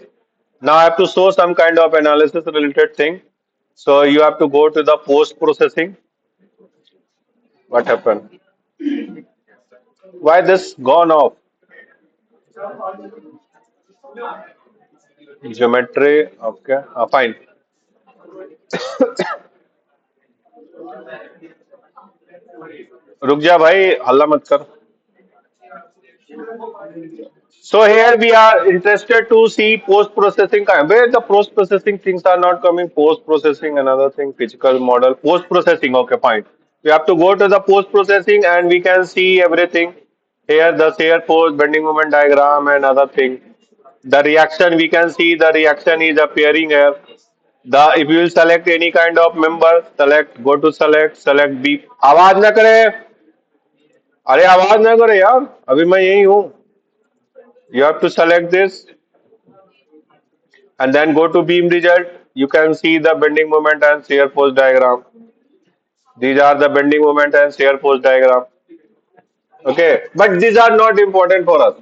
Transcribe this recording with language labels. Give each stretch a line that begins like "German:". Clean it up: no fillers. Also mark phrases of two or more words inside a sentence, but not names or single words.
English: Now I have to show some kind of analysis related thing. So you have to go to the post processing. What happened? Why this gone off? Geometry. Okay. Fine.
Hindi: रुक जा भाई हल्ला मत कर.
English: So here we are interested to see post processing. Where the post processing things are not coming. Post processing another thing. Physical model. Post processing. Okay, fine. We have to go to the post processing and we can see everything. Here the shear force, bending moment diagram and other thing. The reaction we can see the reaction is appearing here. The if you will select any kind of member, select go to select B.
Hindi: आवाज ना करे. अरे आवाज ना करे यार. अभी मैं यही हूँ.
English: You have to select this and then go to beam result. You can see the bending moment and shear force diagram. These are the bending moment and shear force diagram. Okay, but these are not important for us.